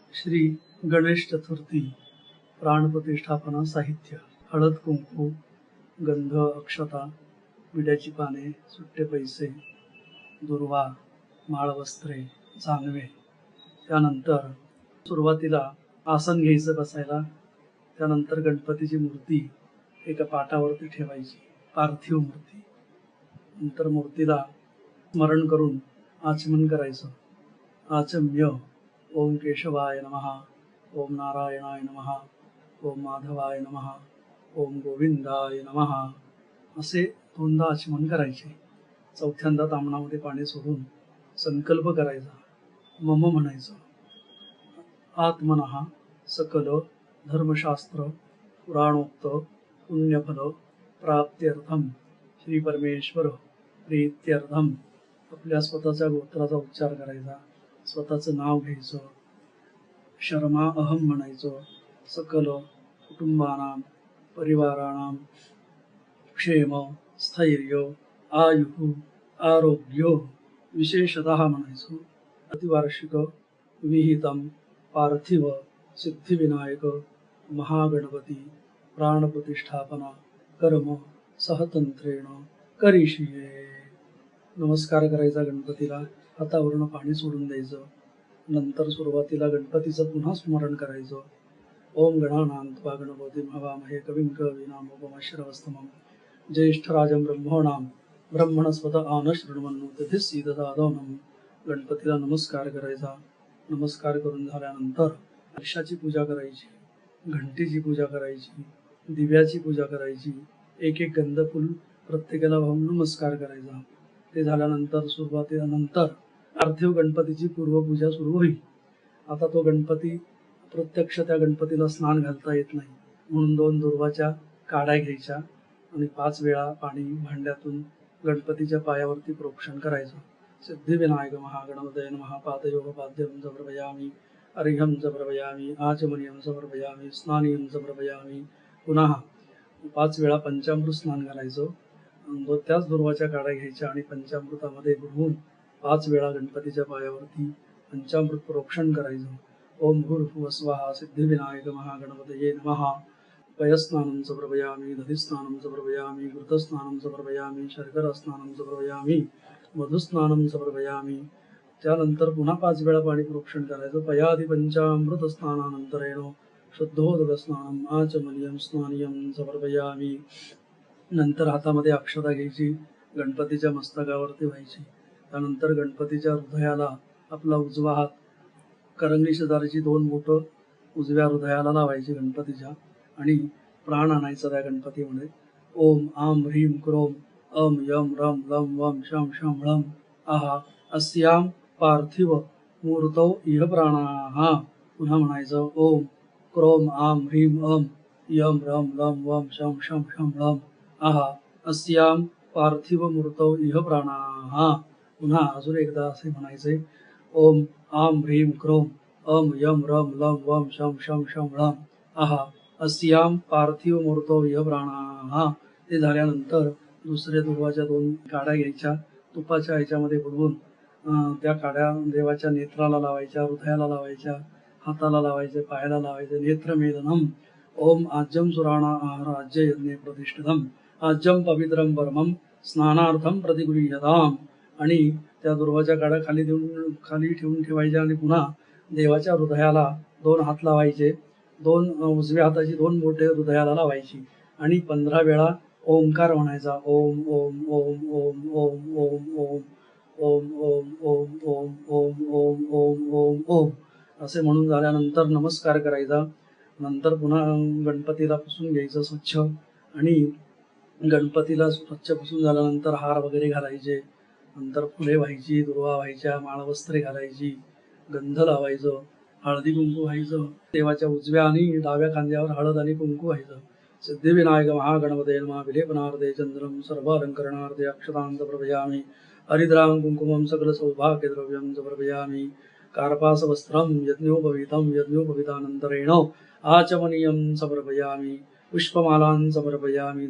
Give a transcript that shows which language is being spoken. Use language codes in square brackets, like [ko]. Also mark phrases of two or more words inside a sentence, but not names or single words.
[mr] श्री गणेश चतुर्थी प्राणप्रतिष्ठापना साहित्य हळद कुंकू गंध अक्षता विड्याची पाने सुट्टे पैसे दुर्वा माळवस्त्रे जानवे। त्यानंतर सुरुवातीला आसन घ्यायचं बसायला। त्यानंतर गणपतीची मूर्ती एका पाटावरती ठेवायची, पार्थिव मूर्ती। नंतर मूर्तीला स्मरण करून आचमन करायचं। [sa] आचम्य ओम केशवाय नमः, ओम नारायणाय नमः, ओम माधवाय नमः, ओम गोविंदाय नमः [mr] असे दोनदा आचमन करायचे। चौथ्यांदा तामणामध्ये पाणी सोडून संकल्प करायचा, मम म्हणायचं। [sa] आत्मनः सकल धर्मशास्त्र पुराणोक्त पुण्यफल प्राप्त्यर्थम श्री परमेश्वर प्रीत्यर्थम। [mr] आपल्या स्वतःच्या गोत्राचा उच्चार करायचा, स्वतःचं नाव घ्यायचं, [sa] शर्मा अहम म्हणायचं। सकल कुटुंबानां परिवाराणां क्षेम स्थैर्य आयु आरोग्य विशेषतः म्हणायचं। प्रतिवार्षिक विहितम पार्थिव सिद्धिविनायक महागणपती प्राणप्रतिष्ठापना कर्म सहतंत्रेण करिष्ये। [mr] नमस्कार करायचा गणपतीला, हातावरून पाणी सोडून द्यायचं। नंतर सुरुवातीला गणपतीचं पुन्हा स्मरण करायचं। [sa] ओम गणानां त्वा गणपतिं हवामहे कविं कवीनामुपमश्रवस्तमं ज्येष्ठराजं ब्रह्मणां ब्रह्मणस्पत आनशृण्वन्नोतिभिः सीदसादनं। [mr] गणपतीला नमस्कार करायचा। नमस्कार करून झाल्यानंतर कलशाची पूजा करायची, घंटीची पूजा करायची, दिव्याची पूजा करायची। एक एक गंधफूल प्रत्येकाला वाहून नमस्कार करायचा। ते झाल्यानंतर सुरुवातीनंतर पार्थिव गणपतीची पूर्वपूजा सुरू होईल। आता तो गणपती प्रत्यक्ष त्या गणपतीला स्नान घालता येत नाही, म्हणून 2 दुर्वाच्या काड्या घ्यायच्या आणि 5 वेळा पाणी भांड्यातून गणपतीच्या पायावरती प्रोक्षण करायचं। [sa] सिद्धिविनायक महागणपतये नमः। पादयोः पाद्यं समर्पयामि, अर्घ्यं समर्पयामि, आचमनीयं समर्पयामि, स्नानीयं समर्पयामि। [mr] पुन्हा 5 वेळा पंचामृत स्नान घालायचं। त्याच दुर्वाच्या काड्या घ्यायच्या आणि पंचामृतामध्ये बुडवून 5 वेळा गणपतीच्या पायावरती पंचामृत प्रोक्षण करायचं। [sa] ओम भूर्भुवः स्वः सिद्धिविनायक महागणपतये नमः। पयस्नानं समर्पयामि, दधिस्नानं समर्पयामि, घृतस्नानं समर्पयामि, शर्करास्नानं समर्पयामि, मधुस्नानं समर्पयामि। [mr] त्यानंतर पुन्हा 5 वेळा पाणी प्रोक्षण करायचं। [sa] पयादि पंचामृत स्नानानंतरेण शुद्धोदक स्नानम आचमनीयं स्नानीयं समर्पयामि। [mr] नंतर हातामध्ये अक्षता घ्यायची, गणपतीच्या मस्तकावरती व्हायची। त्यानंतर गणपतीच्या हृदयाला आपला उजवा हात करंगळी शेजारची 2 बोटं उजव्या हृदयाला लावायची गणपतीच्या आणि प्राण आणायचा त्या गणपतीमध्ये। [sa] ओम आम ह्रीम क्रोम अम यम रम लम वम शम शम ळम आहा अस्याम पार्थिव मूर्तौ इह प्राणाः। [mr] पुन्हा म्हणायचं [sa] ओम क्रोम आम ह्रीम अम यम रम लम वम शम शम शम ळम आहा अस्याम पार्थिव मूर्तौ इह प्राणाः। [mr] पुन्हा अजून एकदा असे म्हणायचे [sa] ओम आम ह्रीम क्रोम अम यम रम लम वम शम शम शम ळम आहा अस्याम पार्थिव मूर्तौ इह प्राणाः। [mr] ते झाल्यानंतर दुसऱ्या दुर्वाच्या 2 काड्या घ्यायच्या, तुपाच्या ह्याच्यामध्ये बुडवून त्या काड्या देवाच्या नेत्राला लावायच्या, हृदयाला लावायच्या, हाताला लावायचे, पायाला लावायचे। [sa] नेत्रमेदनम ओम आज्यम सुराणा आहार आज्य यज्ञे प्रतिष्ठितम आज्यम पवित्रम परमम स्नानार्थम प्रतिगृह्यताम। [mr] आणि त्या दुर्वाच्या काड्या खाली ठेवून ठेवायच्या आणि पुन्हा देवाच्या हृदयाला 2 हात लावायचे। 2 उजव्या हाताची 2 बोटे हृदयाला लावायची आणि 15 वेळा ओंकार म्हणायचा। [sa] ओम ओम ओम ओम ओम ओम ओम ओम ओम ओम ओम ओम ओम ओम ओम ओम [mr] असे म्हणून झाल्यानंतर नमस्कार करायचा। नंतर पुन्हा गणपतीला पुसून घ्यायचं स्वच्छ आणि गणपतीला स्वच्छ पुसून झाल्यानंतर हार वगैरे घालायचे। नंतर फुले व्हायची, दुर्वा व्हायच्या, माळवस्त्रे घालायची, गंध लावायचं, हळदी कुंकू व्हायचं। देवाच्या उजव्या आणि डाव्या खांद्यावर हळद आणि कुंकू व्हायचं। [sa] सिद्धिविनायक महागणपतये नमः। विलेपनार्थे चंद्रम सर्वालंकरणार्थे अक्षतां समर्पयामि, हरिद्रां कुंकुमं सकल सौभाग्यद्रव्यं समर्पयामि। कार्पासवस्त्रं यज्ञोपवीतं यज्ञोपवीतानन्तरेण आचमनीयं समर्पयामि। पुष्पमालां समर्पयामि।